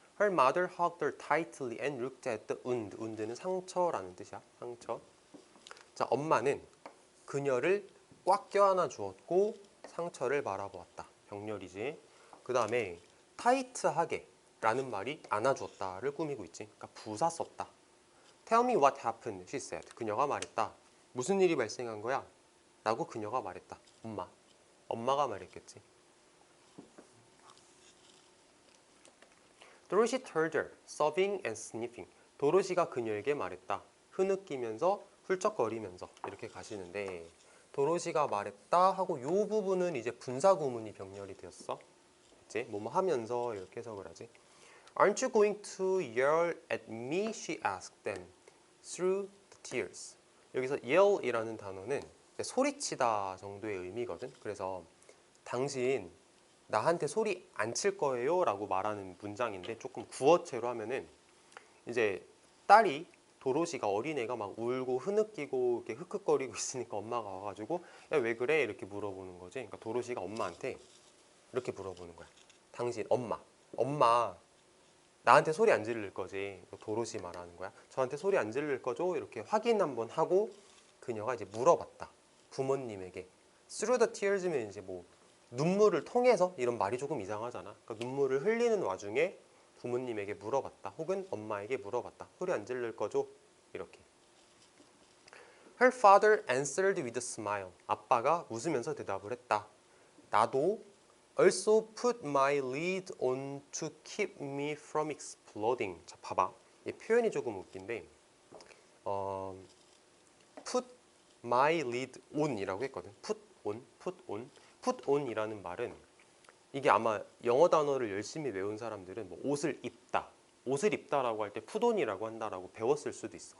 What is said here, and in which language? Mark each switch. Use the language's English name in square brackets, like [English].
[English] Her mother hugged her tightly and looked at the wound. [Korean] wound는 상처라는 뜻이야. 상처. 자, 엄마는 그녀를 꽉 껴안아 주었고 상처를 바라보았다. 병렬이지. 그 다음에 타이트하게 라는 말이 안아주었다를 꾸미고 있지. 그러니까 부사 썼다. [English] Tell me what happened, she said. [Korean] 그녀가 말했다. 무슨 일이 발생한 거야? 라고 그녀가 말했다. 엄마가 말했겠지. [English] Dorothy told her, sobbing and sniffing. [Korean] 도로시가 그녀에게 말했다. 흐느끼면서 훌쩍거리면서 이렇게 가시는데, 도로시가 말했다 하고 요 부분은 이제 분사 구문이 병렬이 되었어. 이제 뭐뭐 하면서 이렇게 해석을 하지. [English] Aren't you going to yell at me? She asked them through the tears. [Korean] 여기서 yell이라는 단어는 소리치다 정도의 의미거든. 그래서 당신 나한테 소리 안 칠 거예요? 라고 말하는 문장인데, 조금 구어체로 하면은 이제 딸이 도로시가 어린애가 막 울고 흐느끼고 이렇게 흑흑거리고 있으니까 엄마가 와가지고 야, 왜 그래? 이렇게 물어보는 거지. 그러니까 도로시가 엄마한테 이렇게 물어보는 거야. 당신 엄마 나한테 소리 안 지를 거지? 도로시 말하는 거야. 저한테 소리 안 지를 거죠? 이렇게 확인 한번 하고 그녀가 이제 물어봤다. 부모님에게. Through the tears면 이제 뭐 눈물을 통해서 이런 말이 조금 이상하잖아. 그러니까 눈물을 흘리는 와중에 부모님에게 물어봤다. 혹은 엄마에게 물어봤다. 소리 안 지를 거죠? 이렇게. [English] Her father answered with a smile. [Korean] 아빠가 웃으면서 대답을 했다. 나도 [English] also put my lid on to keep me from exploding. [Korean] 자, 봐봐. 이 표현이 조금 웃긴데 [English] put my lid on [Korean] 이라고 했거든. put on이라는 말은 이게 아마 영어 단어를 열심히 외운 사람들은 뭐 옷을 입다라고 할 때 put on이라고 한다라고 배웠을 수도 있어.